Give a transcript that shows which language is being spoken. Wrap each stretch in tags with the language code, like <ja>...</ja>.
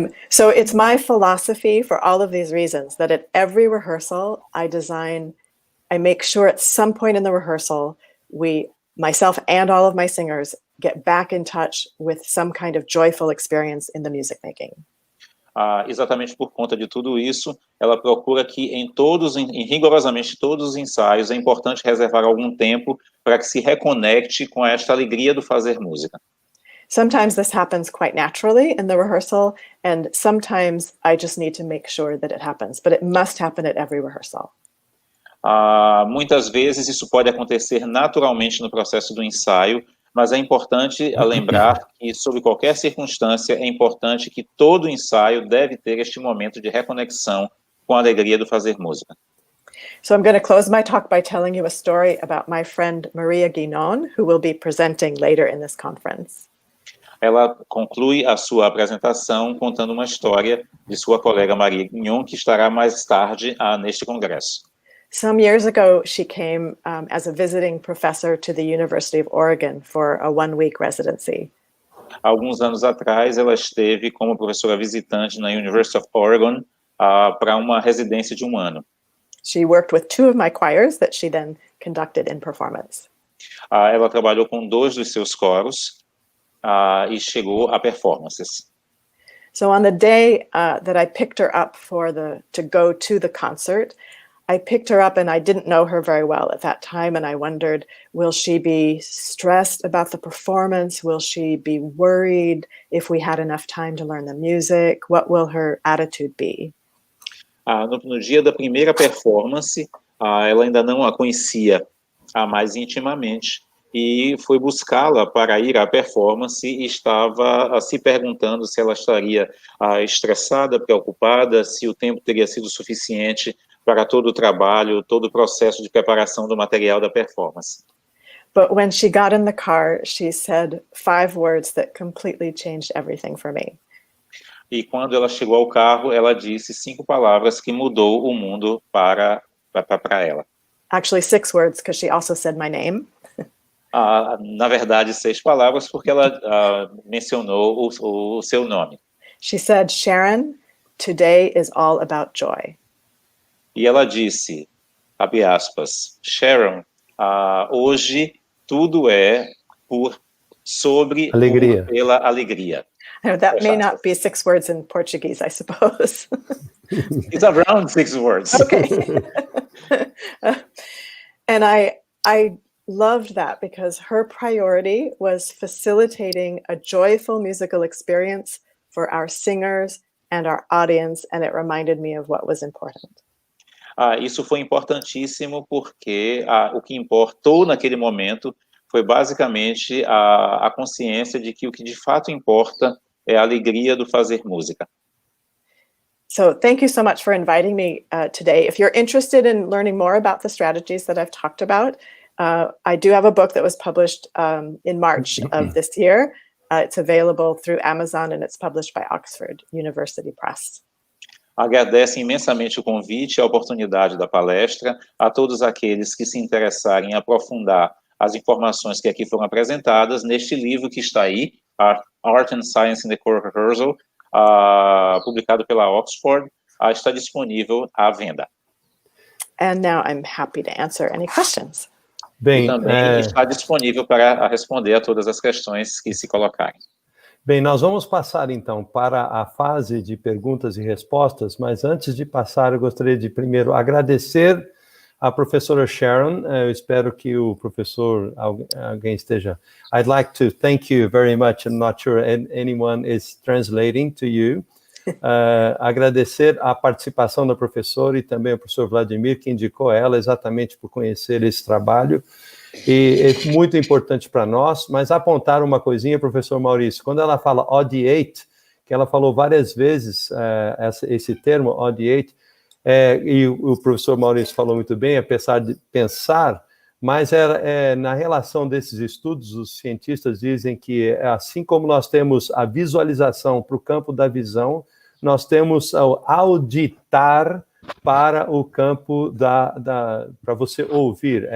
<en>So it's my philosophy for all of these reasons that at every rehearsal, I make sure at some point in the rehearsal, myself and all of my singers, get back in touch with some kind of joyful experience in the music making.</en> <pt>Exatamente por conta de tudo isso, ela procura que em rigorosamente todos os ensaios é importante reservar algum tempo para que se reconecte com esta alegria do fazer música.</pt> <en>Sometimes this happens quite naturally in the rehearsal, and sometimes I just need to make sure that it happens, but it must happen at every rehearsal.</en> <pt>Muitas vezes isso pode acontecer naturalmente no processo do ensaio, mas é importante lembrar que, sob qualquer circunstância, é importante que todo ensaio deve ter este momento de reconexão com a alegria do fazer música.</pt> <en>So I'm going to close my talk by telling you a story about my friend Maria Guinon, who will be presenting later in this conference.</en> <pt>Ela conclui a sua apresentação contando uma história de sua colega Maria Guinon, que estará mais tarde neste congresso.</pt> <en>Some years ago, she came as a visiting professor to the University of Oregon for a one-week residency.</en> <pt>Alguns anos atrás, ela esteve como professora visitante na University of Oregon para uma residência de 1 ano.</pt> <en>She worked with 2 of my choirs that she then conducted in performance.</en> <pt>Ela trabalhou com 2 dos seus coros e chegou a performances.</pt> <en>So on the day that I picked her up to go to the concert, I picked her up and I didn't know her very well at that time, and I wondered, will she be stressed about the performance? Will she be worried if we had enough time to learn the music? What will her attitude be?</en> <pt>No dia da primeira performance, ela ainda não a conhecia mais intimamente, e foi buscá-la para ir à performance e estava se perguntando se ela estaria estressada, preocupada, se o tempo teria sido suficiente para todo o trabalho, todo o processo de preparação do material da performance.</pt> <en>But when she got in the car, she said 5 words that completely changed everything for me.</en> <pt>E quando ela chegou ao carro, ela disse 5 palavras que mudou o mundo para ela.</pt> <en>Actually 6 words, because she also said my name.</en> <pt>Na verdade, 6 palavras, porque ela mencionou o seu nome.</pt> <en>She said, Sharon, today is all about joy.</en> <pt>E ela disse, abre aspas, Sharon, hoje tudo é sobre alegria. Pela alegria.</pt> <en>That may not be 6 words in Portuguese, I suppose. It's around 6 words. Okay. And I loved that because her priority was facilitating a joyful musical experience for our singers and our audience, and it reminded me of what was important.</en> <pt>Isso foi importantíssimo porque o que importou naquele momento foi basicamente a consciência de que o que de fato importa é a alegria do fazer música.</pt> <en>So thank you so much for inviting me today. If you're interested in learning more about the strategies that I've talked about, I do have a book that was published in March of this year. It's available through Amazon and it's published by Oxford University Press.</en> <pt>Agradece imensamente o convite e a oportunidade da palestra a todos aqueles que se interessarem em aprofundar as informações que aqui foram apresentadas neste livro que está aí, Art and Science in the Choral Rehearsal, publicado pela Oxford, está disponível à venda.</pt> <en>And now I'm happy to answer any questions.</en> <pt>Bem, e também está disponível para responder a todas as questões que se colocarem. Bem, nós vamos passar então para a fase de perguntas e respostas, mas antes de passar, eu gostaria de primeiro agradecer a professora Sharon. Eu espero que o professor, alguém esteja.</pt> <en>I'd like to thank you very much. I'm not sure anyone is translating to you.</en> <pt>Agradecer a participação da professora e também ao professor Vladimir, que indicou ela exatamente por conhecer esse trabalho. E é muito importante para nós, mas apontar uma coisinha, professor Maurício, quando ela fala audiate, que ela falou várias vezes esse termo, audiate, e o professor Maurício falou muito bem, apesar de pensar, mas na relação desses estudos, os cientistas dizem que assim como nós temos a visualização para o campo da visão, nós temos o auditar para o campo para você ouvir.</pt>